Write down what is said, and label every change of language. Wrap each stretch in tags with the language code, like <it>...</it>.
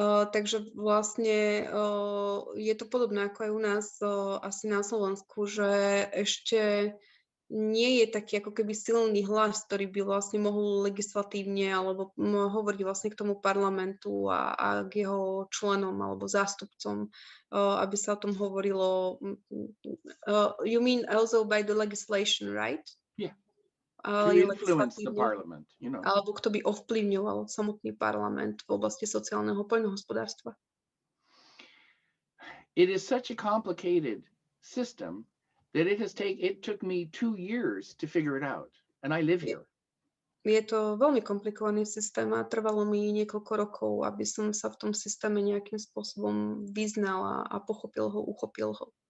<sk>Takže vlastne je to podobné ako aj u nás asi na Slovensku, že ešte nie je taký ako keby silný hlas, ktorý by vlastne mohol legislatívne alebo hovoriť vlastne k tomu parlamentu a k jeho členom alebo zástupcom, aby sa o tom hovorilo.</sk> <en>You mean also by the legislation, right? Yeah. To influence the parliament, you know.</en> <sk>Alebo kto by ovplyvňoval samotný parlament v oblasti sociálneho poľnohospodárstva.</sk> <en>It is such a complicated system that it took me 2 years to figure it out, and I live here.</en> <sk>Je to veľmi komplikovaný systém a trvalo mi niekoľko rokov, aby som sa v tom systéme nejakým spôsobom vyznal a pochopil ho, uchopil ho.</sk>